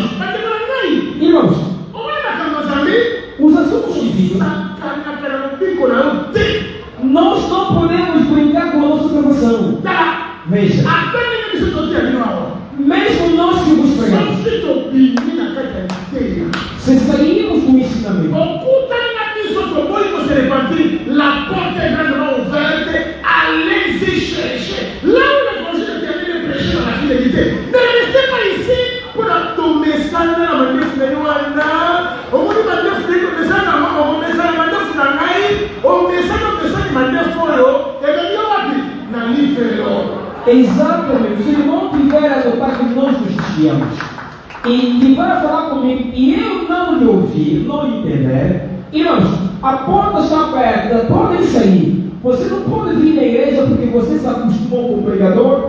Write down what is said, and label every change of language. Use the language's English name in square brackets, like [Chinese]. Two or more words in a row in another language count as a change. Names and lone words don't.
[Portuguese] Irmãos, os assuntos divinos, nós não podemos brincar com a nossa salvação. Veja, mesmo nós que vos pregamos, se saímos do ensinamento, [French] la porte est grandement ouverte, allez-y chercher. Là où l'évangile est terminé, prêcher dans la fidélité. Ne restez pas ici pour tomber ça dans la manif de Yoana. Au bout du manif de Yoana, on met ça dans la manif de Nangaï, on met ça dans le manif de Foyo, et bien Yoana, Nani Ferro. [Portuguese] Exatamente, se não tiver adotado que nós nos justiamos e tiver a falar comigo e eu não lhe ouvir, não entender, irmãos, a porta está aberta, podem sair. Você não pode vir na igreja porque você se acostumou com o pregador.